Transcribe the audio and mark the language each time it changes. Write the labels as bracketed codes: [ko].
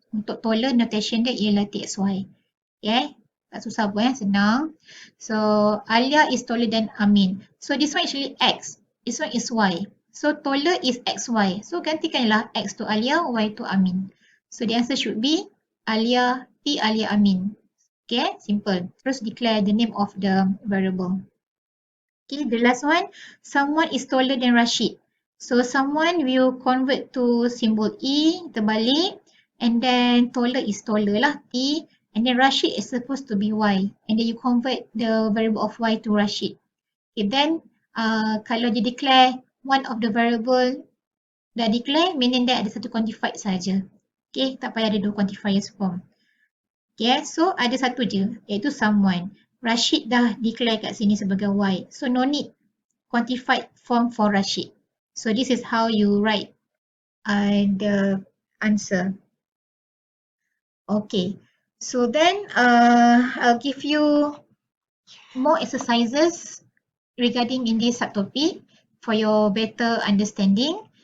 [ms] Untuk taller notation dia ialah TXY. Okay, tak susah pun senang. [en] So Alia is taller than Amin. So this one actually X, this one is Y. So taller is XY. So [ms] gantikanlah [en] X to Alia, Y to Amin. So the answer should be Alia, P Alia Amin. Okay, simple. [ms] Terus [en] declare the name of the variable. Okay, the last one, someone is taller than Rashid. So someone will convert to symbol E, terbalik, and then taller is taller lah, T, and then Rashid is supposed to be Y, and then you convert the variable of Y to Rashid. Okay, then [ms] kalau dia [en] declare one of the variable [ms] dah [en] declare, meaning [ms] dia ada satu [en] quantified [ms] saja. Okay, tak payah ada dua quantifiers form. Okay, so ada satu je, iaitu [en] someone. [ms] Rashid dah declare kat sini sebagai Y. [en] So no need quantified form for Rashid. So this is how you write the answer. Okay, so then I'll give you more exercises regarding in this subtopic for your better understanding.